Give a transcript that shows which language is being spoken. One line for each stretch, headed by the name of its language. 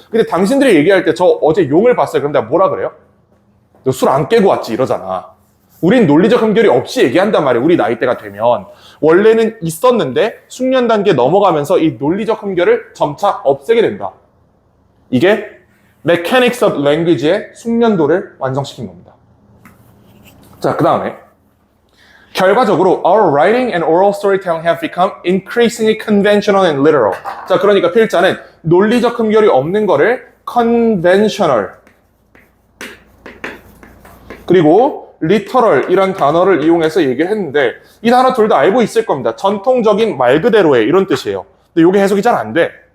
Korean: 근데 당신들이 얘기할 때 저 어제 용을 봤어요. 그럼 내가 뭐라 그래요? 너 술 안 깨고 왔지 이러잖아. 우린 논리적 흠결이 없이 얘기한단 말이야. 우리 나이대가 되면. 원래는 있었는데 숙련 단계 넘어가면서 이 논리적 흠결을 점차 없애게 된다. 이게 Mechanics of Language의 숙련도를 완성시킨 겁니다. 자, 그 다음에 결과적으로
English: Our writing and oral storytelling have become increasingly conventional and literal.
Korean: 자, 그러니까 필자는 논리적 흠결이 없는 거를 conventional 그리고 literal 이란 단어를 이용해서 얘기를 했는데 이 단어 둘 다 알고 있을 겁니다. 전통적인 말 그대로의 이런 뜻이에요. 근데 이게 해석이 잘 안 돼.